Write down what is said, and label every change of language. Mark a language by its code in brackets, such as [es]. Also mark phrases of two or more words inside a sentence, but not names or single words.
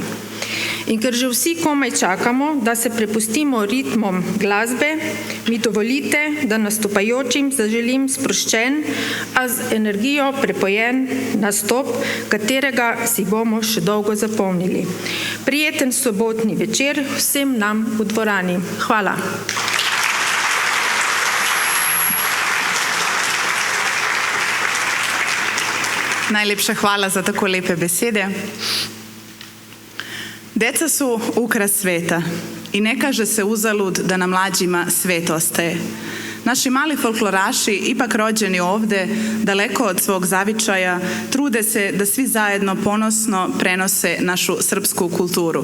[sl] In ker že vsi komaj čakamo, da se prepustimo ritmom glasbe, mi dovolite, da nastopajočim zaželim sproščen, a z energijo prepojen nastop, katerega si bomo še dolgo zapomnili. Prijeten sobotni večer vsem nam v dvorani. Hvala. Najlepša hvala za tako lepe besede. [sr] Deca su ukras sveta i ne kaže se uzalud da na mlađima svet ostaje. Naši mali folkloraši, ipak rođeni ovde, daleko od svog zavičaja, trude se da svi zajedno ponosno prenose našu srpsku kulturu.